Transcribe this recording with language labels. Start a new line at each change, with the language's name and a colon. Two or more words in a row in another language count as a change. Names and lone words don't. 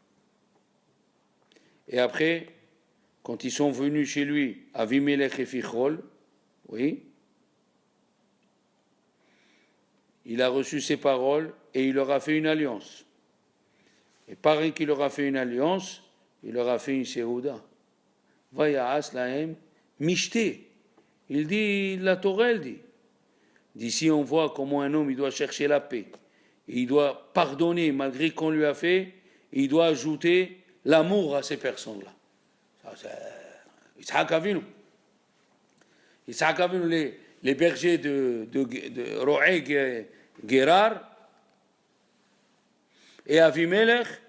French: Et après, quand ils sont venus chez lui, Avimelech et Fichol, oui, il a reçu ses paroles et il leur a fait une alliance. Et pareil qu'il leur a fait une alliance, il leur a fait une séouda.
Hebrew: ויעש להם משתה.
French: Il dit, la Torah, elle dit. D'ici, on voit comment un homme, il doit chercher la paix. Et il doit pardonner malgré qu'on lui a fait. Et il doit ajouter l'amour à ces personnes-là. Ça, c'est Yitzhak Avinu. Yitzhak Avinu, les bergers de Roeg Gerar et Avimelech.